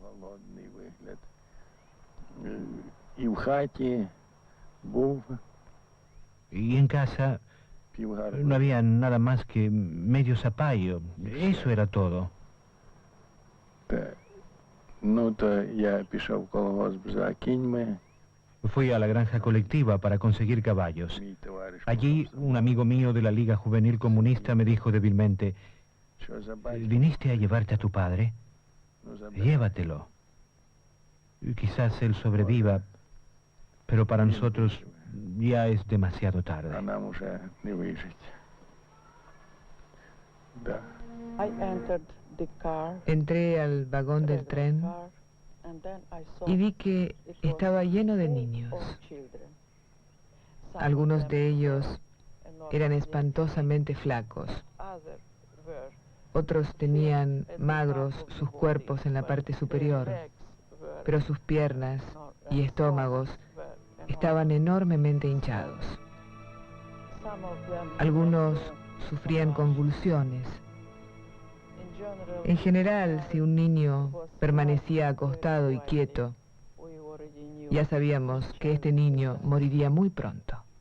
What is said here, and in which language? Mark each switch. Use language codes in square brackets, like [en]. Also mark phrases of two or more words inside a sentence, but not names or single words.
[es] Y en casa no había nada más que medio zapallo. Eso era todo. [uk] Ну, то я пішов в колгосп за кіньми. [es] Fui a la granja colectiva para conseguir caballos. [uk] Мій товариш [es] Allí, un amigo mío de la Liga Juvenil Comunista me dijo débilmente, [uk] що за батько, [es] ¿viniste a llevarte a tu padre? [uk] ну, за [es] Llévatelo. Quizás él sobreviva, pero para nosotros ya es demasiado а tarde. [uk] нам уже не вижить. Да. [en] I entered the car, [es] Entré al vagón del tren [en] and then I saw [es] y vi que [en] it was [es] estaba lleno de [en] full [es] niños. [en] of children. Some [es] Algunos [en] of [es] de [en] them [es] ellos [en] were enormously [es] eran espantosamente flacos. [en] others were [es] Otros tenían magros sus cuerpos en la parte superior, pero sus piernas y estómagos estaban enormemente hinchados. Algunos sufrían convulsiones. En general, si un niño permanecía acostado y quieto, ya sabíamos que este niño moriría muy pronto.